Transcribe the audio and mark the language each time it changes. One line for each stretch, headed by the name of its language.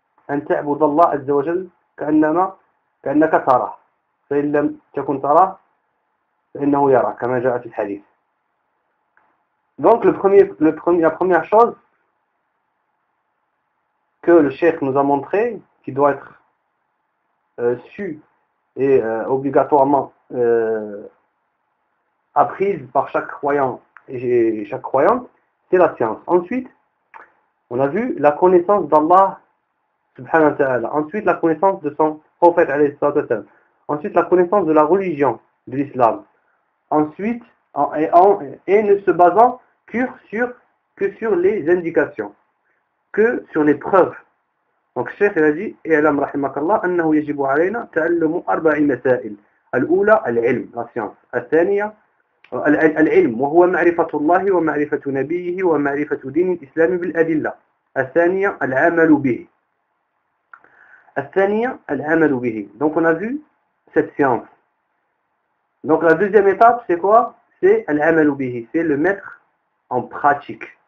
Arabic: أن تعبد الله عز وجل كأنك تراه. فإن لم تكن تراه فإنه يراك كما جاء في الحديث.
French: Donc la première chose que le cheikh nous a montré, qui doit être su et obligatoirement apprise par chaque croyant et chaque croyante, c'est la science. Ensuite, on a vu la connaissance d'Allah subhanahu wa ta'ala. Ensuite, la connaissance de son prophète alayhi salatu wa sallam. Ensuite, la connaissance de la religion de l'islam. Ensuite, et ne se basant que sur les indications, que sur les preuves. Donc, Cheikh il a dit,
Arabic: اعلم رحمك الله أنه يجب علينا تعلم 4 مسائل. الأولى العلم,
French: la science.
Arabic: الثانية العلم وهو معرفة الله ومعرفة نبيه ومعرفة دين الإسلام بالأدلة. الثانية العمل به. الثانية العمل به.
French: Donc on a vu cette science. Donc la deuxième étape c'est quoi? C'est
Arabic: العمل به,
French: c'est le mettre en pratique.